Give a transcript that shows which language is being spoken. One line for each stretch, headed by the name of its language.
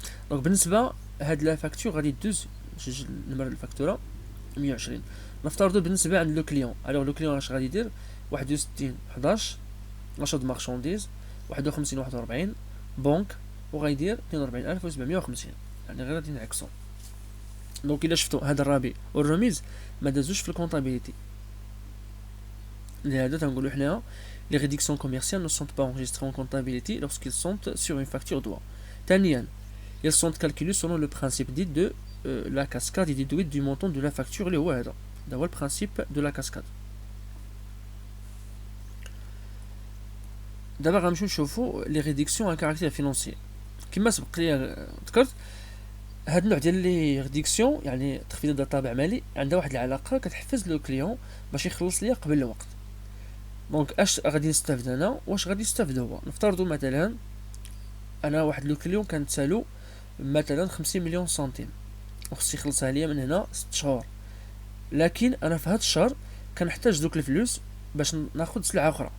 Arabic: دونك بالنسبه هاد لا فاكتور غادي دوز جوج نمر الفاكتوره 120. نفترضوا بالنسبه عند لو كليون. الوغ لو كليون اش غادي يدير 61 11 نشاط مارشانديز 51 41 بنك وغايدير 42,750. يعني غير غادي نعكسو. دونك الا شفتوا هذا الرابي والرميز ما دازوش في الكونطابيليتي، لهذا تنقولوا حنايا
French: les réductions commerciales ne sont pas enregistrées en comptabilité lorsqu'ils sont sur une facture droit. ثانيا elles sont calculées selon le principe dit de la cascade et déduites du montant de la facture
Arabic: اللي هو هذا هو البرانسيپ
French: de la cascade.
Arabic: دابا غنمشيو نشوفوا
French: لي ريدكسيون ان كاركتير فينانسي.
Arabic: كما سبق لي ذكرت هاد النوع ديال لي ريدكسيون يعني تخفيض ديال الطابع مالي عندها واحد العلاقه كتحفز لو كليون باش يخلص ليا قبل الوقت. دونك اش غادي نستافد انا واش غادي يستافد هو؟ نفترضوا مثلا انا واحد لو كليون كنتسالو مثلا 50 مليون سنتيم وخصني يخلصها ليا من هنا 6 شهور، لكن انا في هاد الشهر كنحتاج دوك الفلوس باش ناخذ سلعه اخرى.